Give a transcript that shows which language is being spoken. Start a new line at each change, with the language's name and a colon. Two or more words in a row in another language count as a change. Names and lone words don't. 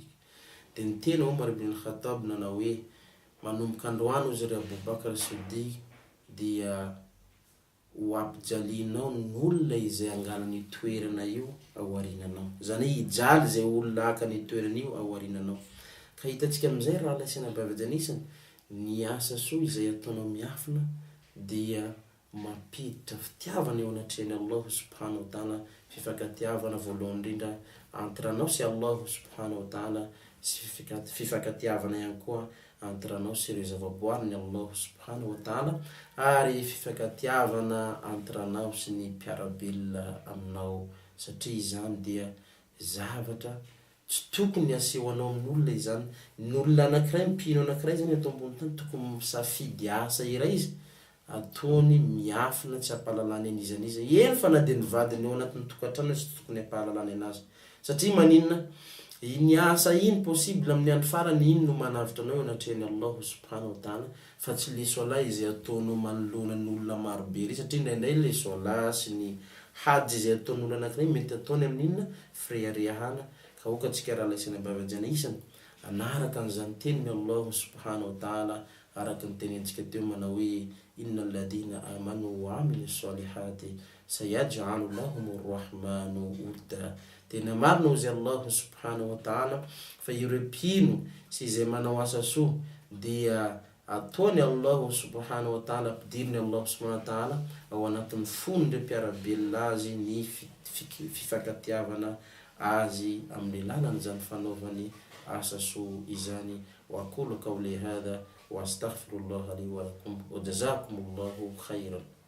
Malagasy: Dia niteny Omar ibn Khattab nanao hoe manomboka androany ozy ry Aboubakar Siddiq dia ho ampijalinao n'olona izay angalany toerana io aorinanao. Zany hijaly zay olona aka ny toerana io aorinanao. Ka hitantsika amin'izay raha lasina bavajanisana, ny asa soa izay ataonao miafina dia mampiditra fitiavana eo anatrehany
Arabic: الله سبحانه وتعالى,
Malagasy: fifankatiavana voalohany indrindra entre anao sy
Arabic: الله سبحانه وتعالى,
Malagasy: sy fifankatiavana ihany koa entre anao sy ireo zavaboariny
Arabic: الله سبحانه وتعالى,
Malagasy: ary fifankatiavana entre anao sy ny mpiarabelona aminao. Satria izany dia zavatra tsy tokony aseho anao amin'olona izany. N'olona anankiray, mpino anankiray zany atao ambony tany, tokony misafidy asa iray izy ataony miafina, tsy hampahalalany an'izaniza. Eny fa na dia ny vadiny ao anatin'ny tokantrano tsy tokony hampahalalany anazy. Satria maninona? Iny asa iny possible amin'ny andro farany iny no manavitra anao anatrehany
Arabic: الله سبحانه وتعالى,
Malagasy: fa tsy le sola izay ataonao manoloana n'olona marobe iry. Satria indraindray le sola sy ny hajy izay ataon'olona anankiray mety ataony amin'inona firehariahana. Ka okatsika raha laisana bavajanisana anaraka an'izany teniny
Arabic: الله سبحانه وتعالى,
Malagasy: araka ny tenentsika teo manao hoe
Arabic: إن الذين آمنوا وعملوا الصالحات سيجعل لهم الرحمن ودا.
Malagasy: Tena marina ozy
Arabic: الله سبحانه وتعالى
Malagasy: fa ireo mpino sy izay manao asa soa dia ataony
Arabic: الله سبحانه وتعالى,
Malagasy: ampidiriny
Arabic: الله سبحانه وتعالى
Malagasy: ao anatin'ny fonindreo mpiarabelona azy ny fifankatiavana azy amin'ny lalany zany fanaovany asa soa izany.
Arabic: وأقول قولي هذا وأستغفر الله لي ولكم وجزاكم الله خيرا.